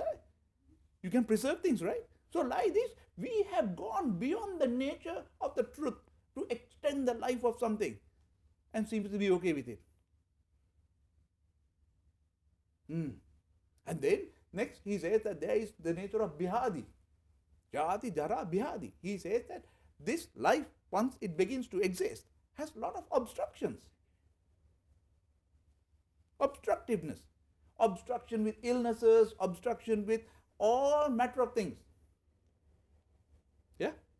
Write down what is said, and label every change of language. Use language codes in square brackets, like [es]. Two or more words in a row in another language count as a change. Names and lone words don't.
[en] You can preserve things, right? So like this, we have gone beyond the nature of the truth to extend the life of something and seems to be okay with it. And then next he says that there is the nature of bihadi. [pi] Jati, jara, bihadi. [en] He says that this life, once it begins to exist, has a lot of obstructions. Obstructiveness. Obstruction with illnesses, obstruction with all matter of things. Yeah?